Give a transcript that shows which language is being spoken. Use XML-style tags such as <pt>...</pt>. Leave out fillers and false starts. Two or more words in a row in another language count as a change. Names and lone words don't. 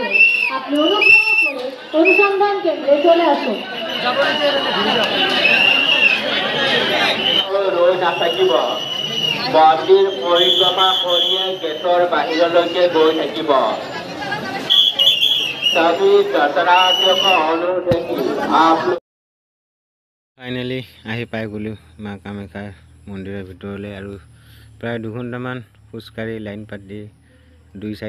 <bn>আপনি অনুগ্রহ করে অনুসন্ধান কেন্দ্রে চলে আসুন।</bn> <as>নাথাকিব মন্দিৰ পৰিক্ৰমা কৰিয়ে গেটৰ বাহিৰলৈকে গৈ থাকিব</as> <hi>सभी दर्शनार्थियों को अनुरोध है कि आप</hi> <as>ফাইনেলি আহি পাই গ'লোঁ মা কামাখ্যা মন্দিৰৰ ভিতৰলৈ আৰু প্ৰায় 2 ঘণ্টামান খোজকাঢ়ি লাইন পাতি 2-4</as>